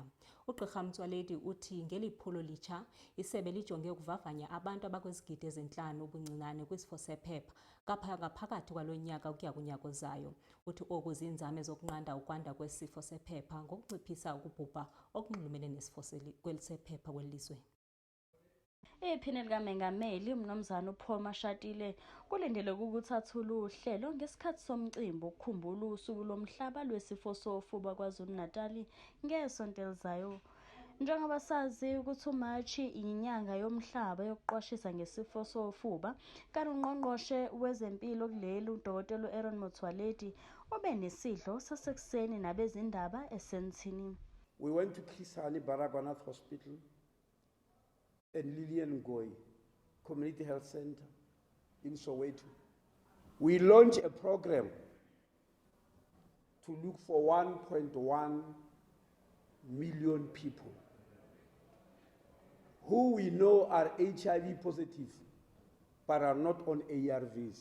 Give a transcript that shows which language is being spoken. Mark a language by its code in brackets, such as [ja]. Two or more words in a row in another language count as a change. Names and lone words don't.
[xh] uGqr Motsoaledi uthi ngeliphulo litsha, isebe lijonge ukuvavanya abantu abakwizigidi ezintlanu ubuncinane kwisifo sephepha ngaphakathi kwalo nyaka ukuya kunyaka ozayo. Uthi oku zinzame zokunqanda ukwanda kwesifo sephepha ngokunciphisa ukubhubha okunxulumene nesifo sephepha kweli lizwe. [zu] Iphini likaMengameli uMnumzana uPaul Mashatile kulindele ukuthi athule uhlelo ngesikhathi somcimbi ukukhumbula usuku lomhlaba lwesifo sofuba KwaZulu-Natal ngesonto elizayo. Njengoba sazi ukuthi uMashi inyanga yomhlaba yokuqwashisa ngesifo sofuba, kanti uNgqongqoshe wezempilo kuleli uDkt Aaron Motsoaledi ube nesidlo sasekuseni nabezindaba eSandton. [en] We went to Chris Hani Baragwanath Hospital and Lillian Ngoyi Community Health Center in Soweto. We launched a program to look for 1.1 million people who we know are HIV positive but are not on ARVs.